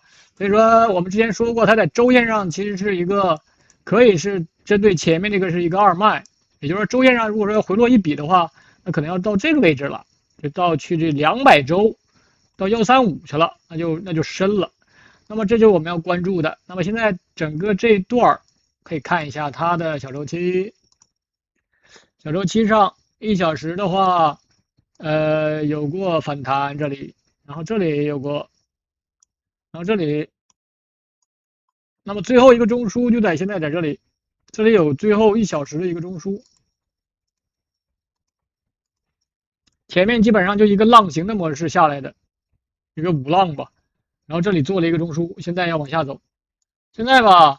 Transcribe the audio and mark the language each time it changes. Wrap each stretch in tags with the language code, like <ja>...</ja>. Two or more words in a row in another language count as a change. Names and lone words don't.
<zh>所以說我們之前說過，它在週線上其實是一個可以是針對前面這個是一個二賣，也就是說週線上如果說要回落一筆的話，那可能要到這個位置了，就到去這200周到135去了，那就深了。那麼這就是我們要關注的。那麼現在整個这一段可以看一下它的小周期，小周期上1小时的话，有过反彈這裡，然後這裡也有過，然後這裡，那麼最後一個中樞就在現在在這裡，這裡有最後1小時的一個中樞，前面基本上就一個浪形的模式下來的，一個5浪吧，然後這裡做了一個中樞，現在要往下走，現在吧，</zh>